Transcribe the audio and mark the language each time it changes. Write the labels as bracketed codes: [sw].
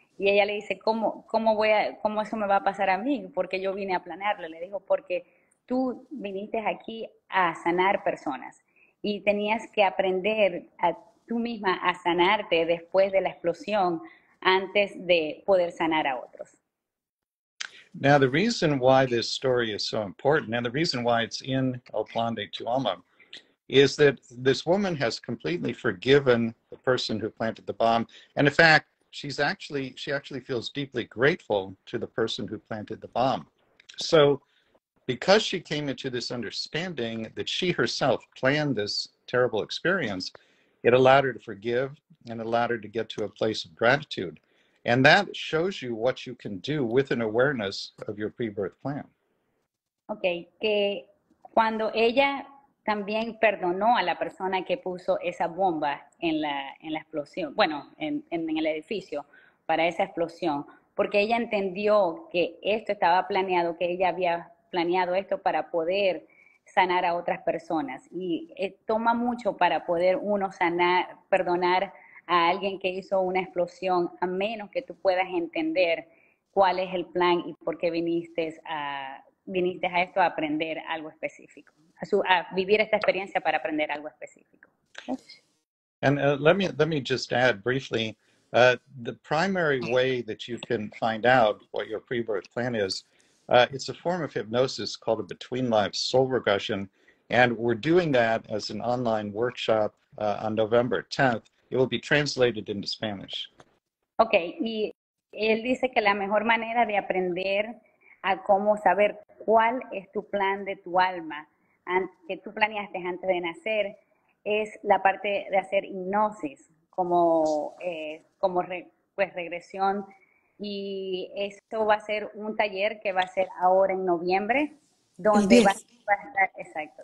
[es] Y ella le dice, ¿cómo eso me va a pasar a mí? Porque yo vine a planearlo. Le dijo, porque tú viniste aquí a sanar personas y tenías que aprender tú misma a sanarte después de la explosión antes de poder sanar a otros. [en] Now, the reason why this story is so important and the reason why it's in El Plan de tu Alma is that this woman has completely forgiven the person who planted the bomb. And in fact, she actually feels deeply grateful to the person who planted the bomb. So because she came into this understanding that she herself planned this terrible experience, it allowed her to forgive and allowed her to get to a place of gratitude. And that shows you what you can do with an awareness of your pre-birth plan. [es] Ok, que cuando ella también perdonó a la persona que puso esa bomba en la explosión, bueno, en el edificio para esa explosión, porque ella entendió que esto estaba planeado, que ella había planeado esto para poder sanar a otras personas. Y toma mucho para poder uno sanar, perdonar a alguien que hizo una explosión, a menos que tú puedas entender cuál es el plan y por qué viniste a esto a aprender algo específico, a vivir esta experiencia para aprender algo específico. [en] And let me just add briefly, the primary way that you can find out what your pre-birth plan is, it's a form of hypnosis called a between lives soul regression, and we're doing that as an online workshop on November 10th. It will be translated into Spanish. [es] Okay, y él dice que la mejor manera de aprender a cómo saber cuál es tu plan de tu alma que tú planeaste antes de nacer es la parte de hacer hipnosis como regresión, y esto va a ser un taller que va a ser ahora en noviembre, donde va a estar, exacto.